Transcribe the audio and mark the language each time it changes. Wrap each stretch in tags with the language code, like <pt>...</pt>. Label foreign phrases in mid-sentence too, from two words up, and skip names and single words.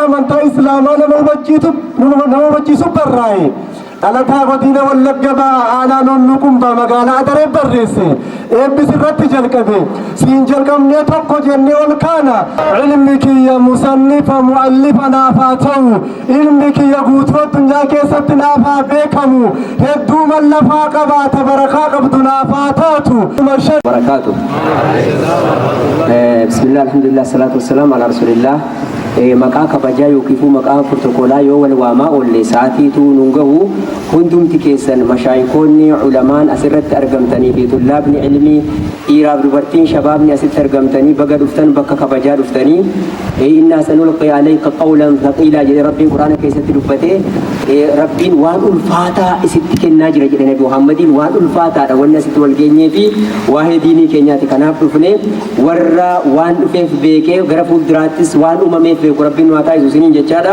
<om>amantaa islaamaa nama hubachiisu barraa'e dhalataa godina Wallagga ba'aa aanaa Nonnuqumbaa magaalaa Adaree barreesse eebbis irratti jalqabe siin jalqabnee tokko jennee ol kaana ilmi kiyya musannifa mu'allifa naafaa ta'u ilmi kiyya guutuu addunyaa keessatti naafaa beekamu hedduu mallafaa qabaata barakaa qabdu naafaa taatu</om> <ar>بركاته بسم الله الحمد لله الصلاة والسلام على رسول الله</ar> <om>maqaa kabajaa yookiin maqaa protokolaa yoo wal waamaa oolle sa'aatiitu nungahu hundumti keessan mashaayikoonni ulamaan asirratti argamtanii fi tullaabni ilmii dhiiraaf dubartiin shabaabni asitti argamtanii baga dhuftan bakka kabajaa dhuftanii</om> <ar>إنا سنلقي عليك قولا ثقيلا</ar> <om>jedhe rabbiin quraana keessatti dubbate rabbiin waan ulfaataa isitti kennaa jira jedhe nabi muhammadiin waan ulfaataadha wanni asitti wal geenyee fi waa'ee diinii keenyaati kanaaf dhufne warra waan dhufeef beekee gara fuulduraattis waan uumameef beeku rabbiin waa taasisu isiniin jechaadha.</om>